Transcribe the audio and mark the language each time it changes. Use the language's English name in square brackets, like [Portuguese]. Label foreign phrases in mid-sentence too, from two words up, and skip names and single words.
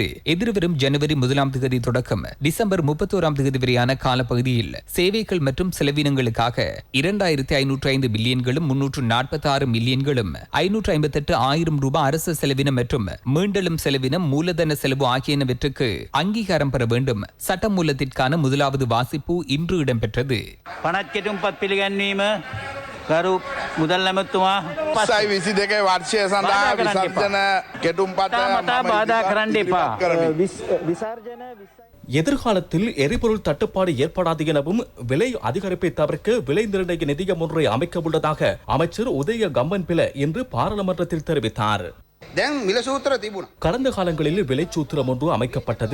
[Tamil] எதிர்வரும் ஜனவரி 1ஆம் தேதி தொடக்கம் டிசம்பர் 31ஆம் தேதி வரையான காலப்பகுதியில் சேவைகள் மற்றும் செலவினங்களுக்காக 2505 பில்லியன்களும் 346 மில்லியன்களும் 558,000 ரூபாய் அரசு செலவினம் மற்றும் மீண்டலும் செலவினம் மூலதன செலவு ஆகியனவற்றுக்கு அங்கீகாரம் பெற வேண்டும். சட்டமூலத்திற்கான முதலாவது வாசிப்பு இன்று இடம்பெற்றது. [Sinhala] පනත්කෙටුම්පත් පිළිගැන්වීම ගරු මුදල් ඇමතුමා 22 වර්ෂය සඳහා විසර්ජන කෙටුම්පත මතා බාධා කරන්න එපා. [Tamil] எதிர்காலத்தில் எரிபொருள் தட்டுப்பாடு ஏற்படாது எனவும் விலை அதிகரிப்பை தவிர்க்க விலை நிர்ணய நிதியம் ஒன்றை அமைக்க உள்ளதாக அமைச்சர் உதய கம்பன்பில இன்று பாராளுமன்றத்தில் தெரிவித்தார். கடந்த காலங்களில் விலைச்சூத்திரம் ஒன்று அமைக்கப்பட்டது.